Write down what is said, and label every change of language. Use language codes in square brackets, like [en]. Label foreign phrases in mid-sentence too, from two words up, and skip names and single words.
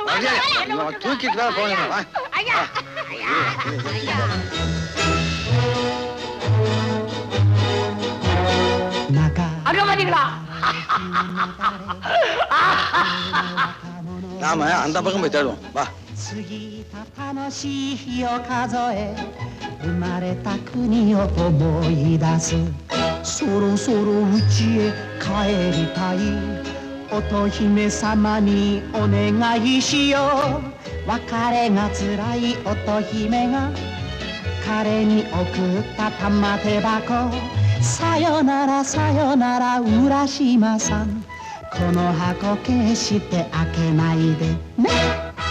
[ta] வரியா? இவன் தூக்கிட்டு தான் போகணும். வா. ஐயா அங்க பாத்தீங்களா? நாம அந்த பக்கம் போய் தேடுவோம். வா. [ja] 過ぎた楽しい日を数え生まれた国を思い出すそろそろ家へ帰りたい乙姫様にお願いしよう別れがつらい乙姫が彼に送った玉手箱さよならさよなら浦島さんこの箱決して開けないでね